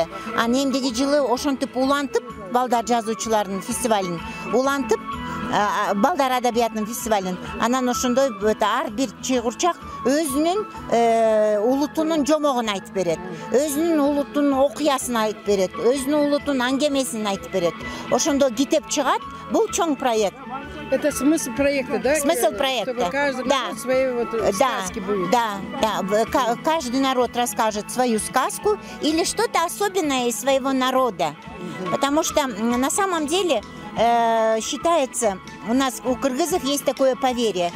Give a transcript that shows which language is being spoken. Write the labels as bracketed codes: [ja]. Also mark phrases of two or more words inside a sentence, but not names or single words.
[ky] Анан эмдиги жылы ошентип улантып, балдар жазуучулардын фестивалын улантып, балдар адабиятынын фестивалын. Анан ошондой ар бир чыйкурчак өзүнүн улутунун жомогун айтып берет. Өзүнүн улутунун окуясын айтып берет. Өзүнүн улутунун аңгемесин айтып берет. Ошондо китеп чыгат. Бул чоң проект. [ru] Это смысл проекта, да? Смысл проекта. Чтобы каждый народ свои сказки будет. Да. Каждый народ расскажет свою сказку или что-то особенное из своего народа. Потому что на самом деле считается, у кыргызов есть такое поверье.